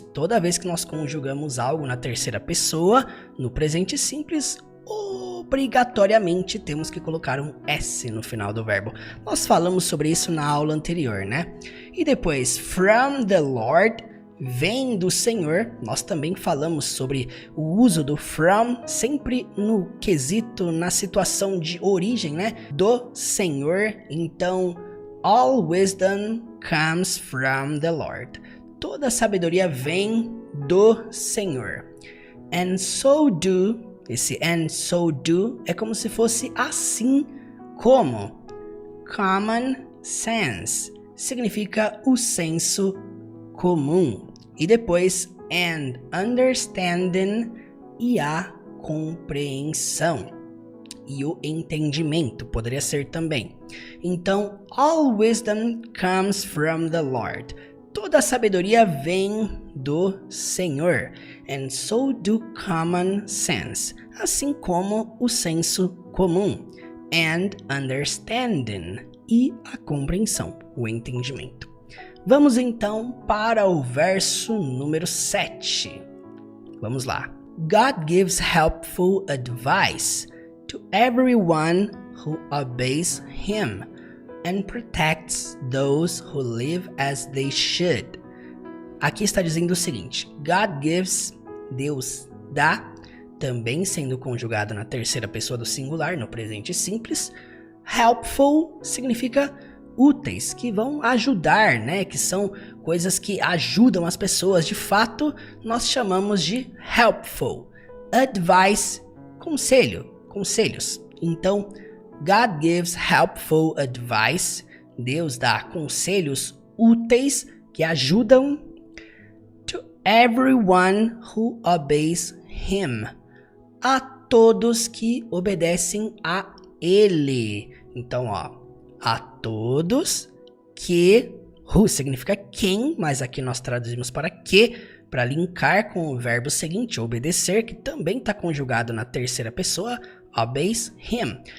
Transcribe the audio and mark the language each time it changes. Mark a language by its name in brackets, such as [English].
[Portuguese] Toda vez que nós conjugamos algo na terceira pessoa, no presente simples, obrigatoriamente temos que colocar um S no final do verbo. Nós falamos sobre isso na aula anterior, né? E depois, [English] from the Lord, [Portuguese] vem do Senhor. Nós também falamos sobre o uso do from, sempre no quesito, na situação de origem, né? Do Senhor. [English] Então, all wisdom comes from the Lord. [Portuguese] Toda sabedoria vem do Senhor. [English] And so do, [Portuguese] esse and so do é como se fosse assim como. Common sense significa o senso comum. E depois [English] and understanding, [Portuguese] e a compreensão. E o entendimento poderia ser também. [English] Então, all wisdom comes from the Lord. [Portuguese] Toda a sabedoria vem do Senhor. [English] And so do common sense. [Portuguese] Assim como o senso comum. [English] And understanding. [Portuguese] E a compreensão, o entendimento. Vamos então para o verso número 7. Vamos lá. [English] God gives helpful advice to everyone who obeys him, and protects those who live as they should. [Portuguese] Aqui está dizendo o seguinte: [English] God gives, [Portuguese] Deus dá, também sendo conjugado na terceira pessoa do singular, no presente simples. Helpful significa úteis, que vão ajudar, né? Que são coisas que ajudam as pessoas. De fato, nós chamamos de helpful. Advice, conselho, conselhos. Então, [English] God gives helpful advice. [Portuguese] Deus dá conselhos úteis que ajudam. [English] To everyone who obeys him. [Portuguese] A todos que obedecem a ele. Então, ó, a todos que, who significa quem, mas aqui nós traduzimos para que, para linkar com o verbo seguinte, obedecer, que também está conjugado na terceira pessoa, [English] obeys him.